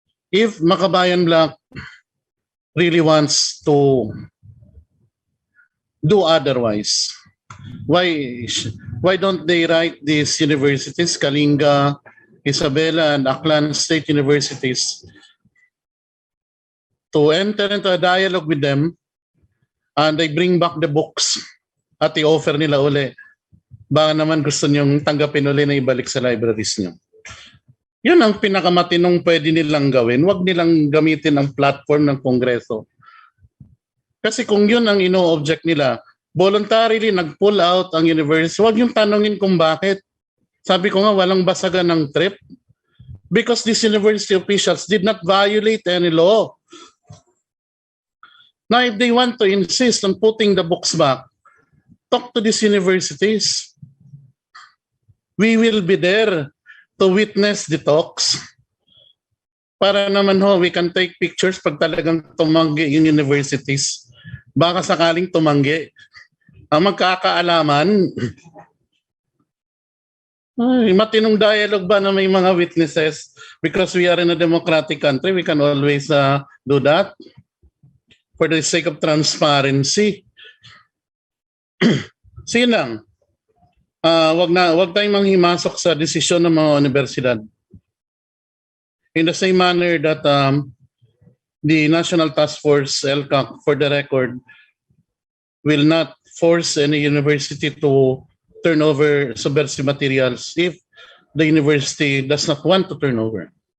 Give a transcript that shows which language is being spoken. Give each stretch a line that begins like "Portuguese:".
English: If Makabayan Bloc really wants to do otherwise, why don't they write these universities, Kalinga, Isabela, and Aklan State Universities, to enter into a dialogue with them, and they bring back the books
Filipino: at i-offer nila uli. Baka naman gusto nyong tanggapin uli na ibalik sa libraries nyo. Yun ang pinakamatinong pwede nilang gawin. Huwag nilang gamitin ang platform ng kongreso. Kasi kung yun ang ino-object nila, voluntarily nag-pull out ang university, huwag yung tanongin kung bakit. Sabi ko nga, walang basagan ng trip.
English: Because these university officials did not violate any law. Now, if they want to insist on putting the books back, talk to these universities. We will be there to witness the talks.
Filipino: Para naman
English: we can take pictures
Filipino: pag talagang tumanggi yung universities. Baka sakaling tumanggi. Ang magkakaalaman, matinong dialogue ba na may mga witnesses?
English: Because we are in a democratic country, we can always do that for the sake of transparency.
Filipino: Sinang, wag tayong manghimasok sa desisyon ng mga universidad.
English: In the same manner that the National Task Force, LCAC, for the record, will not force any university to turn over subversive materials if the university does not want to turn over.